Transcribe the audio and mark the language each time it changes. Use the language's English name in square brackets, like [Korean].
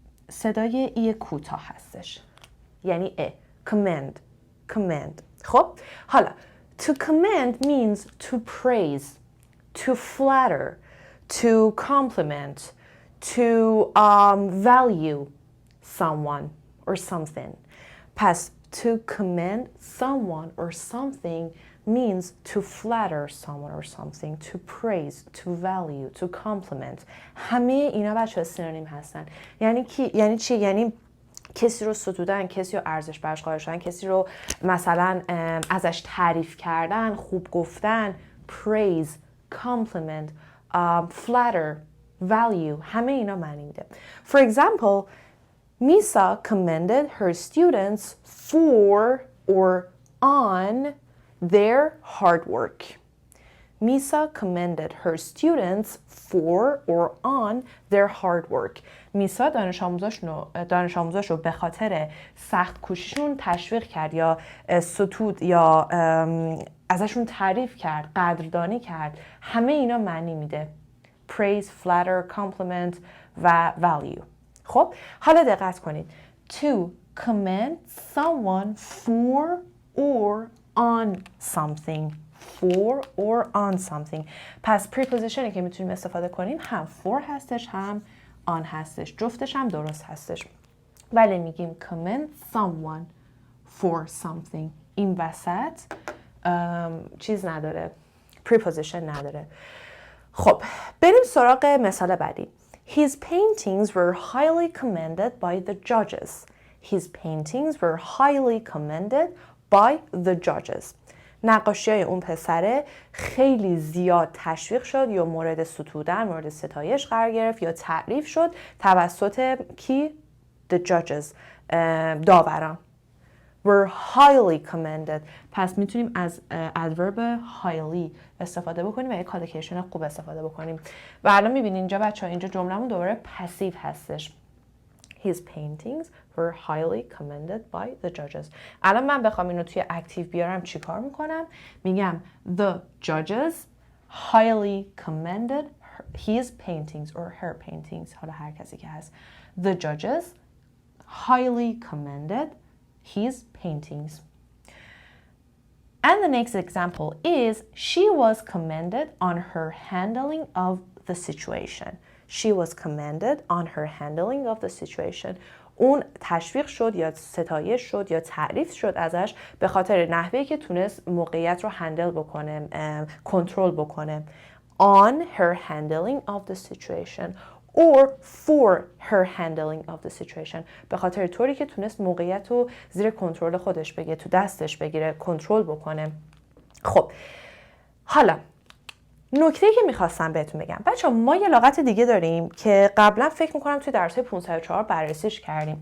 [Persian] صدای ای کوتاه هستش یعنی command. خب حالا [English] to command means to praise, to flatter, to compliment, to value someone or something. پس to commend someone or something means to flatter someone or something, to praise, to value, to compliment. [Persian] همه اینا بچه‌ها سینونیم هستن. یعنی چی؟ یعنی کسی رو ستودن، کسی رو ارزش براش قائل شدن، کسی رو مثلا ازش تعریف کردن، خوب گفتن، [English] praise, compliment, flatter, value. [Persian] همه اینا معنی میده. [English] For example, میسا commended her students for or on their hard work. میسا commended her students for or on their hard work. [Persian] میسا دانش آموزاش رو به خاطر سخت کوشیشون تشویق کرد یا ستود یا ازشون تعریف کرد، قدردانی کرد. همه اینا معنی میده. [English] Praise, flatter, compliment [Persian] و value. خب حالا دقت کنید. [English] To commend someone for or on something. For or on something. [Persian] پس prepositionی که میتونیم استفاده کنیم هم for هستش هم on هستش. جفتش هم درست هستش. ولی میگیم commend someone for something. این وسط چیز نداره. preposition نداره. خب بریم سراغ مثال بعدی. [English] His paintings were highly commended by the judges. His paintings were highly commended by the judges. [Persian] نقاشی‌های اون پسره خیلی زیاد تشویق شد یا مورد ستودن، مورد ستایش قرار گرفت یا تعریف شد توسط کی؟ [English] The judges. [Persian] داوران. [English] Were highly commended. [Persian] پس میتونیم از adverb highly استفاده بکنیم و یک کالوکیشن خوب استفاده بکنیم. و الان میبینید اینجا بچه‌ها اینجا جمله‌مون دوباره پسیو هستش. [English] His paintings were highly commended by the judges. [Persian] الان من بخوام اینو توی اکتیو بیارم چی کار میکنم؟ میگم [English] the judges highly commended his paintings or her paintings. [Persian] حالا هر کسی که هست. [English] The judges highly commended his paintings. And the next example is she was commended on her handling of the situation. She was commended on her handling of the situation. [Persian] اون تشویق شد یا ستایش شد یا تعریف شد ازش به خاطر نحوهی که تونست موقعیت رو هندل بکنه، کنترل بکنه. [English] On her handling of the situation or for her handling of the situation. [Persian] به خاطر طوری که تونست موقعیت رو زیر کنترل خودش بگیره، تو دستش بگیره، کنترل بکنه. خب حالا نکته‌ای که میخواستم بهتون بگم بچه‌ها، ما یه لغت دیگه داریم که قبلا فکر میکنم توی درس‌های 504 بررسیش کردیم.